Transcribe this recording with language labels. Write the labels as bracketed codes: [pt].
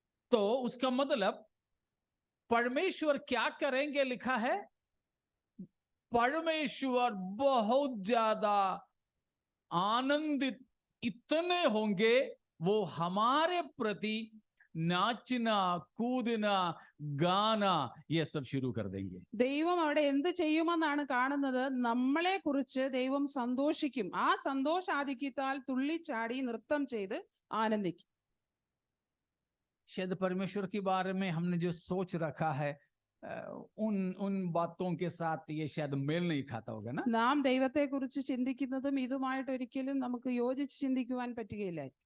[hi] तो उसका मतलब परमेश्वर क्या करेंगे लिखा है? परमेश्वर बहुत ज्यादा आनंदित इतने होंगे, वो हमारे प्रति नाचना, कूदना, गाना ये सब शुरू कर देंगे. [ml] ദൈവം അവിടെ എന്ത് ചെയ്യുമെന്നാണ് കാണുന്നത്? നമ്മളെ കുറിച്ച് ദൈവം സന്തോഷിക്കും. ആ സന്തോഷാധിക്യത്താൽ തുള്ളിച്ചാടി നൃത്തം ചെയ്ത് ആനന്ദിക്കും. [hi] शायद परमेश्वर के बारे में हमने जो सोच रखा है उन उन बातों के साथ ये शायद मेल नहीं खाता होगा ना. [ml] നാം ദൈവത്തെ കുറിച്ച് ചിന്തിക്കുന്നതും ഇതുമായിട്ട് ഒരിക്കലും നമുക്ക് യോജിച്ച് ചിന്തിക്കുവാൻ പറ്റുകയില്ല.